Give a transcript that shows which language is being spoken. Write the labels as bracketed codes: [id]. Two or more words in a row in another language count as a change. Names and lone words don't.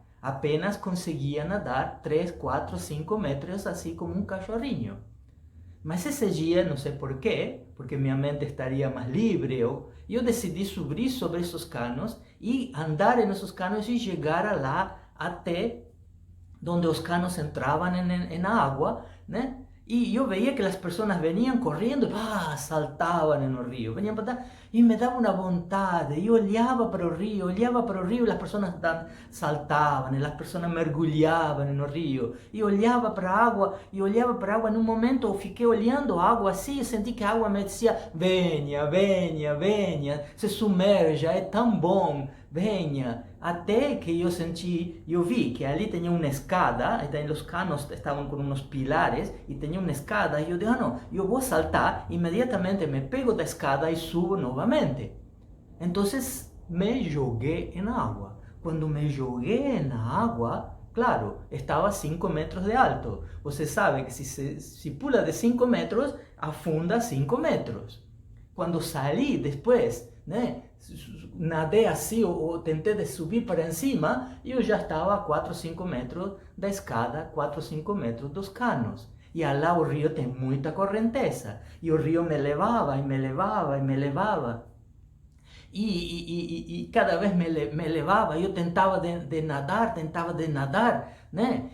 [pt] Apenas conseguia nadar 3, 4, 5 metros, assim como um cachorrinho. Mas esse dia, não sei porquê, porque minha mente estaria mais livre, eu decidi subir sobre esses canos e andar nesses canos e chegar lá até [es] donde los canos entraban en agua, ¿no? Y yo veía que las personas venían corriendo, saltaban en el río, venían para atrás, y me daba una voluntad, yo olhaba para el río, y las personas saltaban, y las personas mergulhaban en el río, y olhaba para agua, en un momento [pt] fiquei olhando a água assim, e senti que a água me dizia, venha, venha, venha, se sumerja, é tão bom, venha, até que [es] yo vi que allí tenía una escada, los canos estaban con unos pilares y tenía una escada, y yo dije, no, yo voy a saltar, inmediatamente me pego de la escada y subo nuevamente. Entonces me jogué en agua. Cuando me jogué en agua, claro, estaba a 5 metros de alto. [pt] Você sabe que si pula de 5 metros, afunda 5 metros. [es] Cuando salí después, ¿no? Nadé así o tenté de subir para encima, yo ya estaba a 4 o 5 metros [pt] da escada, [es] 4 o 5 metros [pt] dos canos. E lá o rio tem muita correnteza. E o rio me levava e me levava e me levava. E cada vez me levava, eu tentava de nadar, né?